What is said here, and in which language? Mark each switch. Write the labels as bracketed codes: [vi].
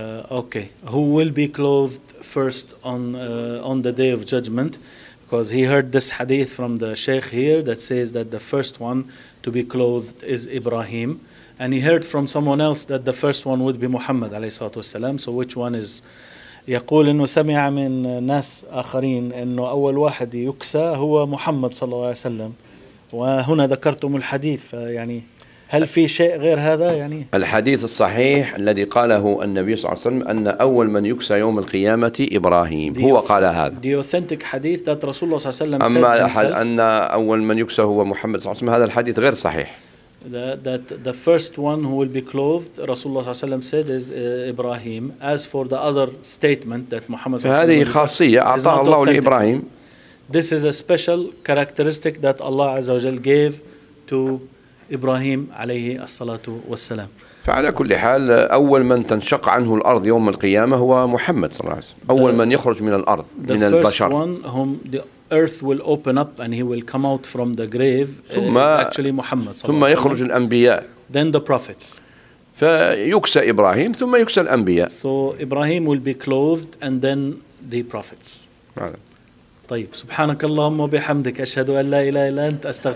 [en] Okay, who will be clothed first on the day of judgment? Because he heard this hadith from the sheikh here that says that the first one to be clothed is Ibrahim, and he heard from someone else that the first one would be Muhammad [ar] عليه الصلاة والسلام. [en] So which one is? [ar] يقول إنه سمع من ناس آخرين إنه أول واحد يكسى هو محمد صلى الله عليه وسلم. وهنا ذكرتم الحديث يعني. هل في شيء غير هذا يعني؟ الحديث الصحيح الذي قاله النبي صلى الله عليه وسلم أن أول من يكسى يوم القيامة إبراهيم. هو قال هذا. [en] The authentic hadith that [ar] رسول الله صلى الله عليه وسلم. أما أن أول من يكسى هو محمد صلى الله عليه وسلم هذا الحديث غير صحيح. [en] That the first one who will be clothed, [ar] رسول الله صلى الله عليه وسلم [en] said, is Ibrahim. As for the other statement that Muhammad. [ar] هذه خاصية أعطاها الله لإبراهيم. [en] This is a special characteristic that Allah [ar] عز وجل [en] gave to. إبراهيم [ar] عليه الصلاة والسلام. ف فعلى كل حال أول من تنشق عنه الأرض يوم القيامة هو محمد صلى الله عليه وسلم. أول من يخرج من الأرض من البشر. [en] Earth will open up and he will come out from the grave. [ar] ثم [en] actually محمد. [ar] ثم يخرج الأنبياء. [en] Then the prophets. [ar] فيكسى إبراهيم ثم يكسى الأنبياء. [en] So Ibrahim will be clothed and then the prophets. [ar] نعم. طيب سبحانك اللهم وبحمدك أشهد أن لا إله إلا أنت أستغفر.